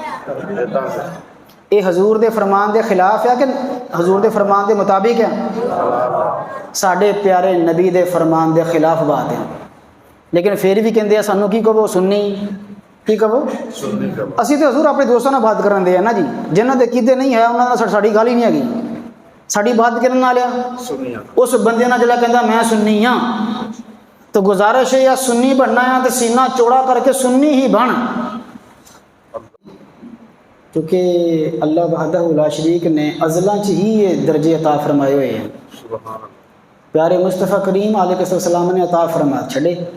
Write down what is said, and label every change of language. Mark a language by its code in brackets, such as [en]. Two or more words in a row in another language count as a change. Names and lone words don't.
[pa] اے حضور دے فرمان دے خلاف ہے کہ حضور دے فرمان دے مطابق ہے ساڈے پیارے نبی دے فرمان دے خلاف بات ہے لیکن پھر بھی کہندے ہیں سانو کی کہو سنی کی کہو اسی تو حضور اپنے دوستوں بات کرن دے ہیں نا جی جنہاں دے کیتے نہیں ہے انہاں دا ساڈی گل ہی نہیں ہے ساڈی بات کرن نال اس بندے نال جڑا کہندا میں سنی ہاں تو گزارش ہے یا سنی بننا ہے تو سینہ چوڑا کر کے سنی ہی بن کیونکہ اللہ [ar] وحدہ لا شریک [pa] نے ازلاں چ ہی یہ درجے عطا فرمائے ہوئے ہیں پیارے مصطفیٰ کریم [ar] علیہ السلام [pa] نے عطا فرما چھڑے